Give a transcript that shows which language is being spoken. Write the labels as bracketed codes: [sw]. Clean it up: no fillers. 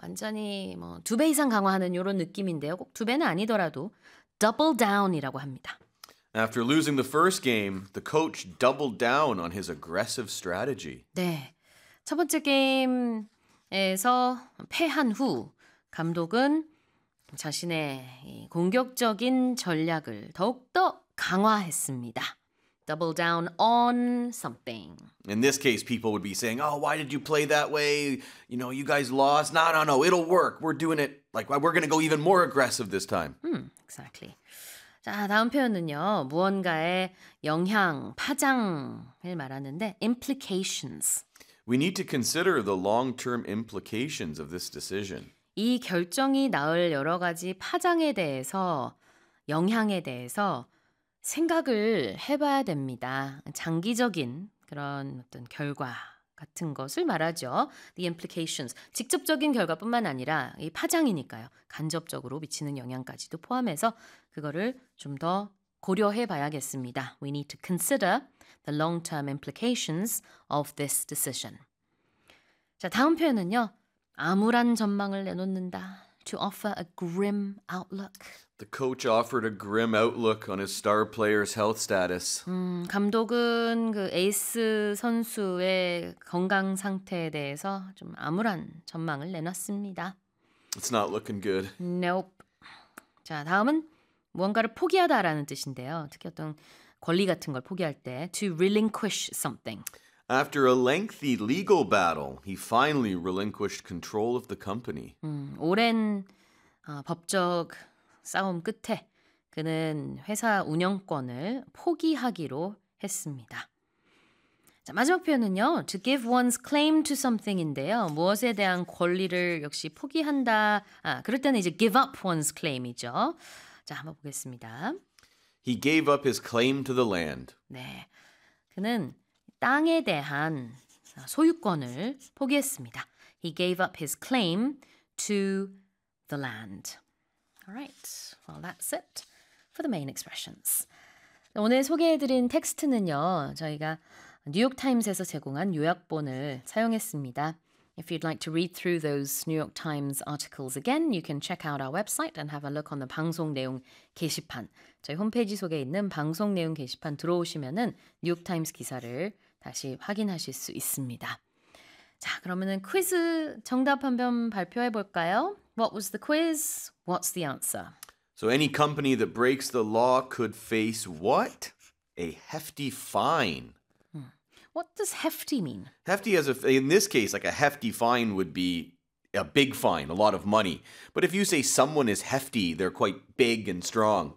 [ko] 완전히 뭐 두 배 이상 강화하는 이런 느낌인데요. 꼭 두 배는 아니더라도 [en] double down [ko] 이라고 합니다. [en] After losing the first game, the coach doubled down on his aggressive strategy. [ko] 네, 첫 번째 게임에서 패한 후 감독은 자신의 공격적인 전략을 더욱더 강화했습니다. [en] Double down on something. In this case, people would be saying, oh, why did you play that way? You know, you guys lost. No, no, no, it'll work. We're doing it. Like, we're going to go even more aggressive this time. Exactly. [ko] 자, 다음 표현은요. 무언가의 영향, 파장을 말하는데, implications. [en] We need to consider the long-term implications of this decision. [ko] 이 결정이 낳을 여러 가지 파장에 대해서, 영향에 대해서 생각을 해봐야 됩니다. 장기적인 그런 어떤 결과 같은 것을 말하죠. [en] The implications. [ko] 직접적인 결과뿐만 아니라 이 파장이니까요. 간접적으로 미치는 영향까지도 포함해서 그거를 좀 더 고려해 봐야겠습니다. [en] We need to consider the long-term implications of this decision. [ko] 자, 다음 표현은요. 암울한 전망을 내놓는다. [en] To offer a grim outlook. The coach offered a grim outlook on his star player's health status. [ko] 감독은 그 에이스 선수의 건강 상태에 대해서 좀 암울한 전망을 내놨습니다. [en] It's not looking good. Nope. [ko] 자, 다음은 무언가를 포기하다라는 뜻인데요. 특히 어떤 권리 같은 걸 포기할 때 [en] to relinquish something. After a lengthy legal battle, he finally relinquished control of the company. [ko] 오랜 법적 싸움 끝에 그는 회사 운영권을 포기하기로 했습니다. 자, 마지막 표현은요. [en] To give one's claim to something [ko] 인데요. 무엇에 대한 권리를 역시 포기한다. 아, 그럴 때는 이제 [en] give up one's claim [ko] 이죠. 자, 한번 보겠습니다. [en] He gave up his claim to the land. [ko] 네, 그는 땅에 대한 소유권을 포기했습니다. [en] He gave up his claim to the land. All right. Well, that's it for the main expressions. [ko] 오늘 소개해드린 텍스트는요. 저희가 뉴욕타임스에서 제공한 요약본을 사용했습니다. [en] If you'd like to read through those New York Times articles again, you can check out our website and have a look on the [ko] 방송 내용 게시판. 저희 홈페이지 속에 있는 방송 내용 게시판 들어오시면은 뉴욕타임스 기사를 다시 확인하실 수 있습니다. 자, 그러면은 퀴즈 정답 한번 발표해 볼까요? [en] What was the quiz? What's the answer? So any company that breaks the law could face what? A hefty fine. What does hefty mean? Hefty as in this case, like a hefty fine would be a big fine, a lot of money. But if you say someone is hefty, they're quite big and strong.